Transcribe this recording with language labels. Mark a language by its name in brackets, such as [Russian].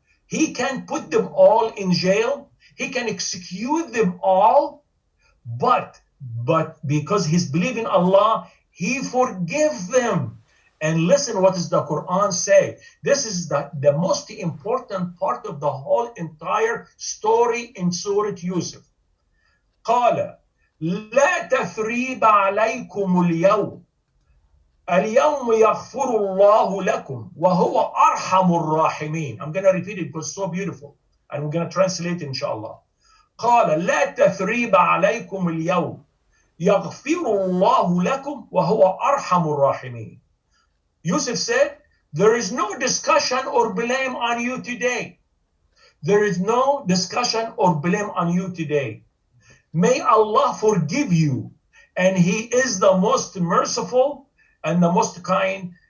[English] He can put them all in jail. He can execute them all, but because he's believing Allah, he forgive them. And listen, what does the Quran say? This is the most important part of the whole entire story in Surah Yusuf. [Arabic] قال لا تثريب عليكم اليوم يغفر الله لكم وهو أرحم الراحمين. [English] I'm going to repeat it because it's so beautiful. And we're going to translate it, inshallah. [Arabic] قال لا تثريب عليكم اليوم يغفر الله لكم وهو أرحم الراحمين. [English] Yusuf said, there is no discussion or blame on you today. There is no discussion or blame on you today. May Allah forgive you, and He is the most merciful and the most kind.